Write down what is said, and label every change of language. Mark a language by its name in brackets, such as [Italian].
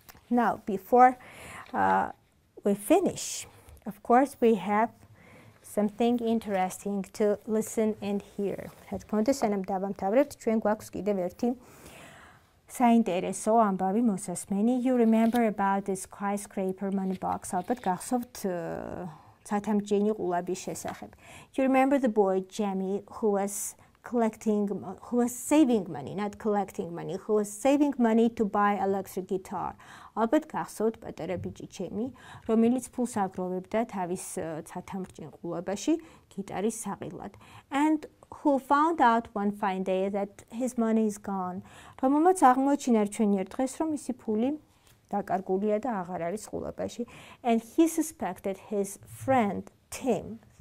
[English] Now, before we finish, of course, we have something interesting to listen and hear. [Georgian] რა თქმა უნდა, სანამ დავამთავრებთ, ჩვენ გვაქვს კიდევ ერთი საინტერესო ამბავი მოსასმენი. [English] You remember about the skyscraper money box. [Georgian] ალბათ გახსოვთ ცათამბჯენი ყულაბის შესახებ. [English] You remember the boy Jamie who was saving money, not collecting money, who was saving money to buy electric guitar. [Georgian] ალბათ გახსოვთ პატარა ბიჭი ჩემი, რომელიც ფულს აგროვებდა თავის ცათამბჯენ ყულაბაში გიტარის საყიდლად. [English] And who found out one fine day that his money is gone. [Georgian] რომელმაც აღმოაჩინა რჩენიერ დღეს, რომ მისი ფული დაკარგულია და აღარ არის ყულაბაში. [English] And he suspected his friend Tim.